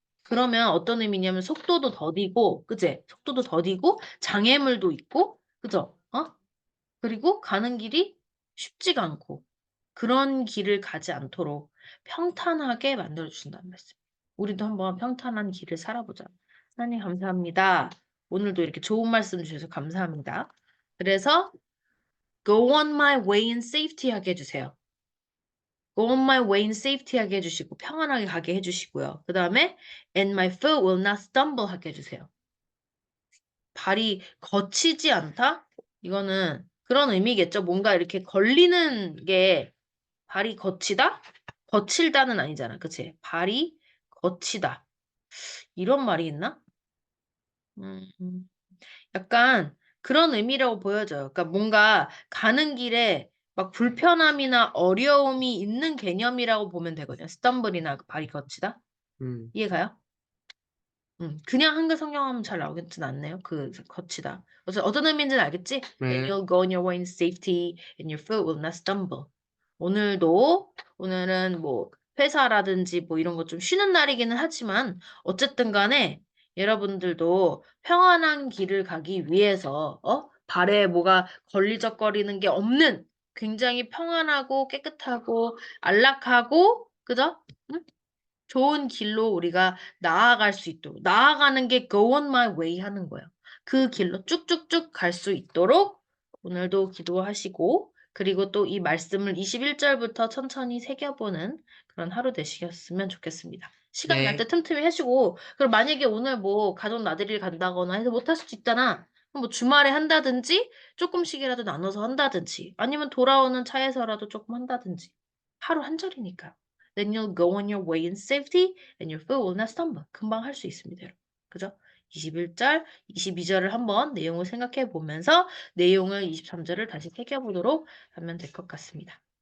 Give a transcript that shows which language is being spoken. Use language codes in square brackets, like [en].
[ko] 그러면 어떤 의미냐면 속도도 더디고, 그제? 속도도 더디고 장애물도 있고, 그죠? 그리고 가는 길이 쉽지가 않고 그런 길을 가지 않도록 평탄하게 만들어주신다는 말씀. 우리도 한번 평탄한 길을 살아보자. 하나님 감사합니다. 오늘도 이렇게 좋은 말씀 주셔서 감사합니다. 그래서 [en] go on my way in safety [ko] 하게 해주세요. [en] go on my way in safety [ko] 하게 해주시고 평안하게 가게 해주시고요. 그 다음에 [en] and my foot will not stumble [ko] 하게 해주세요. 발이 거치지 않다? 이거는 그런 의미겠죠. 뭔가 이렇게 걸리는 게 발이 거치다? 거칠다는 아니잖아. 그치? 발이 거치다. 이런 말이 있나? 음, 약간 그런 의미라고 보여져요. 그러니까 뭔가 가는 길에 막 불편함이나 어려움이 있는 개념이라고 보면 되거든요. 스탬블이나 발이 거치다. 응. 이해가요? 그냥 한글 성경하면 잘 나오겠진 않네요. 그 거치다. 그래서 어떤 의미인지는 알겠지? [en] Then [ko] 네. [en] you'll go on your way in safety and your foot will not stumble. [ko] 오늘은 뭐 회사라든지 뭐 이런 거 좀 쉬는 날이기는 하지만 어쨌든 간에 여러분들도 평안한 길을 가기 위해서 발에 뭐가 걸리적거리는 게 없는 굉장히 평안하고 깨끗하고 안락하고 그죠? 응? 좋은 길로 우리가 나아갈 수 있도록 나아가는 게 [en] go on my way [ko] 하는 거예요. 그 길로 쭉쭉쭉 갈 수 있도록 오늘도 기도하시고 그리고 또 이 말씀을 21절부터 천천히 새겨보는 그런 하루 되시겠으면 좋겠습니다. 시간 날 때 네. 틈틈이 하시고 그리고 만약에 오늘 뭐 가족 나들이를 간다거나 해서 못할 수도 있잖아. 그럼 뭐 주말에 한다든지 조금씩이라도 나눠서 한다든지 아니면 돌아오는 차에서라도 조금 한다든지 하루 한 절이니까요. [en] Then you'll go on your way in safety and your foot will not stumble. [ko] 금방 할 수 있습니다, 여러분. 그죠? 21절, 22절을 한번 내용을 생각해 보면서 내용을 23절을 다시 새겨보도록 하면 될 것 같습니다.